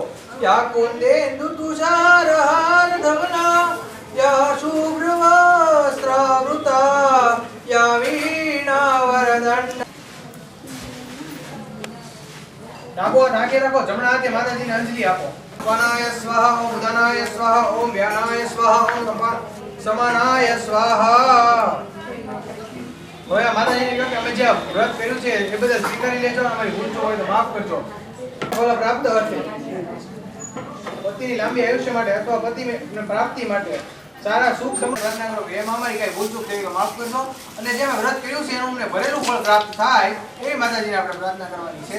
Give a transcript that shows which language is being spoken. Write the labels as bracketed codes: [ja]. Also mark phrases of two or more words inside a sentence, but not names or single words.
[sa] या कुंदेन्दु तुषारहार धवला या शुभ्रवस्त्रावृता या वीणा वरदंड। [gu] નાકો નાકે રખો, જમણા હાથે માતાજીને અંજલિ આપો। [sa] स्वानाय स्वाहा ओम उदानाय स्वाहा ओम व्यानाय स्वाहा ओम समानाय स्वाहा। [gu] હવે માતાજીને કહો કે અમે જે વ્રત કર્યું છે એ બધા સ્વીકારી લેજો, અમારી ભૂલ હોય તો માફ કરજો। ફળ પ્રાપ્ત અર્થે પતિની લાંબી આયુષ્ય માટે અથવા પતિની પ્રાપ્તિ માટે સારા સુખ સમૃદ્ધિ પ્રાર્થના કરો। એમાં અમારી કઈ ભૂલ ચૂક થઈ તો માફ કરજો, અને જે અમે વ્રત કર્યું છે એનું અમને ભરેલું ફળ પ્રાપ્ત થાય એ માતાજીને આપણે પ્રાર્થના કરવાની છે।